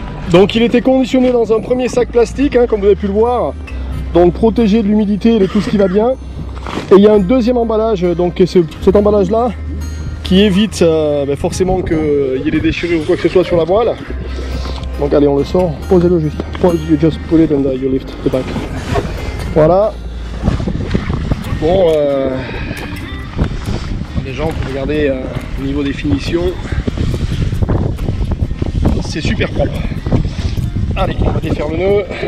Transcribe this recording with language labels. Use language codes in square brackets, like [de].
[fr] Donc il était conditionné dans un premier sac plastique, hein, comme vous avez pu le voir. Donc protégé de l'humidité et de tout ce qui va bien. Et il y a un deuxième emballage, donc cet emballage là, qui évite forcément qu'il y ait des déchirures ou quoi que ce soit sur la voile. Donc allez, on le sort, posez-le juste. [en] You just put it and you lift the back. [fr] Voilà. Bon, déjà on peut regarder au niveau des finitions. C'est super propre. Allez, on va défaire le nœud.